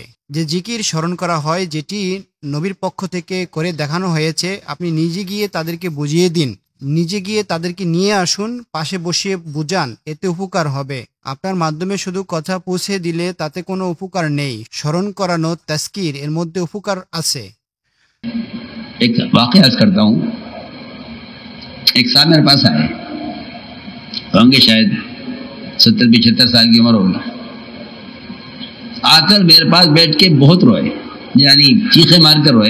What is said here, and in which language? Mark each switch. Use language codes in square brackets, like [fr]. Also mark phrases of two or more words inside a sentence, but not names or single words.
[bn] যে জিকির স্মরণ করা হয়, যেটি নবীর পক্ষ থেকে করে দেখানো হয়েছে, আপনি নিজে গিয়ে তাদেরকে বুঝিয়ে দিন, নিজে গিয়ে তাদেরকে নিয়ে আসুন, পাশে বসিয়ে বুঝান, এতে উপকার হবে। আপনার মাধ্যমে শুধু কথা পৌঁছে দিলে তাতে কোনো উপকার নেই। স্মরণ করানো, তাজকির, এর মধ্যে উপকার আছে। [ur] ایک واقعہ عرض کرتا ہوں۔ ایک صاحب میرے پاس آئے، ہوں گے شاید 70-75 سال کی عمر ہوگی، آ کر میرے پاس بیٹھ کے بہت روئے، یعنی چیخے مار کر روئے۔